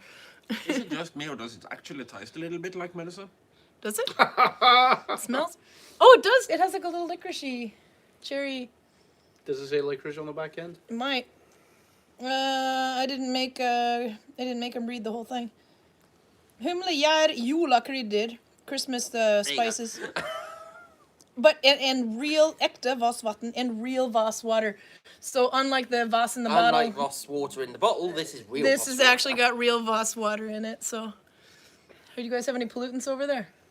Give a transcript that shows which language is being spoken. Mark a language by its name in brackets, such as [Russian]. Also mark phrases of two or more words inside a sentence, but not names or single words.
[English] Is it just me or does it actually taste a little bit like medicine? Does it? It smells? Oh, it does. It has like a little licoricey cherry. Does it say licorice on the back end? It might. I didn't make him read the whole thing. [Norwegian] Humle gjær julekrydder. [English] Christmas spices. But and real [Norwegian] ekte Vassvatn [English] and real Voss water. So unlike the Voss in the bottle, Unlike Voss water in the bottle, this is real. this Voss has water. actually got real Voss water in it. So, do you guys have any pollutants over there?